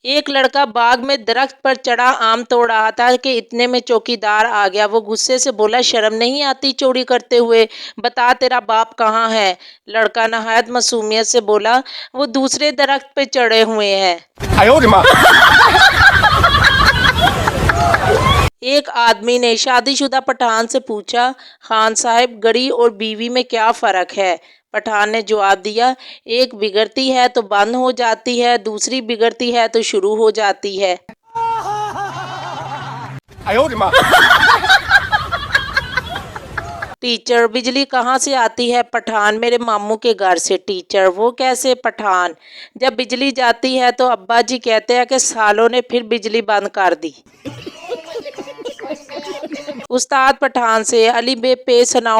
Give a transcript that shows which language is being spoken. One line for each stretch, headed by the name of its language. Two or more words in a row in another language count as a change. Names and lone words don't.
Hindi: एक लड़का बाग में दरख्त पर चढ़ा आम तोड़ रहा था कि इतने में चौकीदार आ गया। वो गुस्से से बोला, शर्म नहीं आती चोरी करते हुए? बता तेरा बाप कहाँ है? लड़का नहायत मासूमियत से बोला, वो दूसरे दरख्त पे चढ़े हुए हैं।
Chinese: 哎呦我的妈！
Hindi: एक आदमी ने शादीशुदा पठान से पूछा, खान साहब गड़ी और बीवी में क्या फ़र्क है? पठान ने जवाब दिया, एक बिगड़ती है तो बंद हो जाती है, दूसरी बिगड़ती है तो शुरू हो जाती है।
Chinese: 哎呦我的妈！
Hindi: टीचर, बिजली कहाँ से आती है? पठान, मेरे मामू के घर से। टीचर, वो कैसे? पठान, जब बिजली जाती है तो अब्बा जी कहते हैं कि सालों ने फिर बिजली बंद कर दी। उस्ताद पठान से, अली बे पे सुनाओ?